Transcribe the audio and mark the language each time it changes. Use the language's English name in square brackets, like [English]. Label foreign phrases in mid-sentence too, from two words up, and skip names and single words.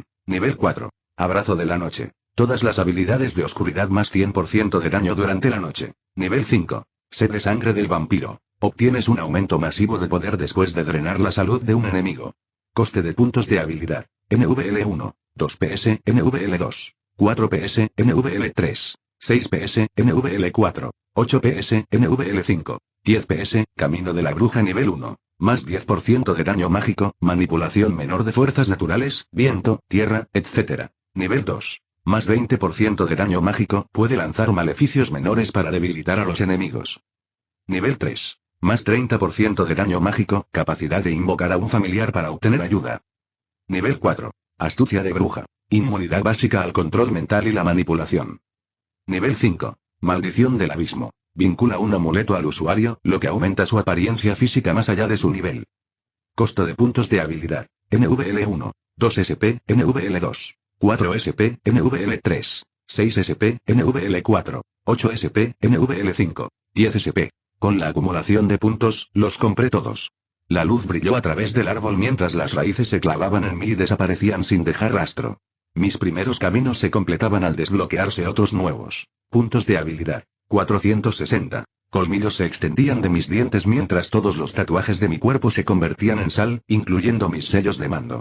[Spanish] Nivel 4. Abrazo de la noche. Todas las habilidades de oscuridad más 100% de daño durante la noche. Nivel 5. Sed de sangre del vampiro. Obtienes un aumento masivo de poder después de drenar la salud de un enemigo. Coste de puntos de habilidad. NVL1. 2 PS, NVL2. 4 PS, NVL3. 6 PS, NVL4. 8 PS, NVL5. 10 PS, Camino de la Bruja nivel 1. Más 10% de daño mágico, manipulación menor de fuerzas naturales, viento, tierra, etc. Nivel 2. Más 20% de daño mágico, puede lanzar maleficios menores para debilitar a los enemigos. Nivel 3. Más 30% de daño mágico, capacidad de invocar a un familiar para obtener ayuda. Nivel 4. Astucia de bruja. Inmunidad básica al control mental y la manipulación. Nivel 5. Maldición del abismo. Vincula un amuleto al usuario, lo que aumenta su apariencia física más allá de su nivel. Costo de puntos de habilidad. NVL1. 2 SP, NVL2. 4 SP, NVL3. 6 SP, NVL4. 8 SP, NVL5. 10 SP. Con la acumulación de puntos, los compré todos. La luz brilló a través del árbol mientras las raíces se clavaban en mí y desaparecían sin dejar rastro. Mis primeros caminos se completaban al desbloquearse otros nuevos. Puntos de habilidad. 460. Colmillos se extendían de mis dientes mientras todos los tatuajes de mi cuerpo se convertían en sal, incluyendo mis sellos de mando.